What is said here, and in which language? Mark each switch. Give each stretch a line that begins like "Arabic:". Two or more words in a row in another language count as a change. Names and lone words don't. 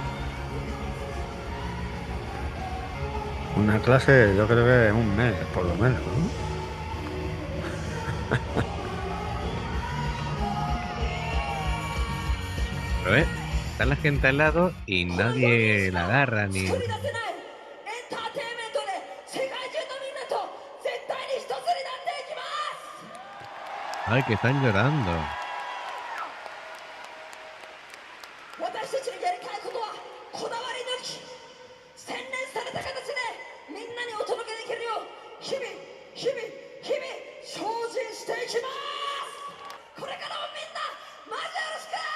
Spanish: Una clase, yo creo que un mes, por lo menos, ¿no? Pero está la gente al lado y
Japanese: このドルフィンし
Spanish: nadie
Japanese: か
Spanish: la agarra
Japanese: 作り
Spanish: ni...
Japanese: 出せないエンターテインメントで世界中のみんなと絶対に一つになっていきます。
Spanish: Ay, que están llorando.
Japanese: 私たちのやりたいことはこだわり抜き洗練された形でみんなにお届けできるよう日々日々日々精進していきます。これからもみんなマジよろしく。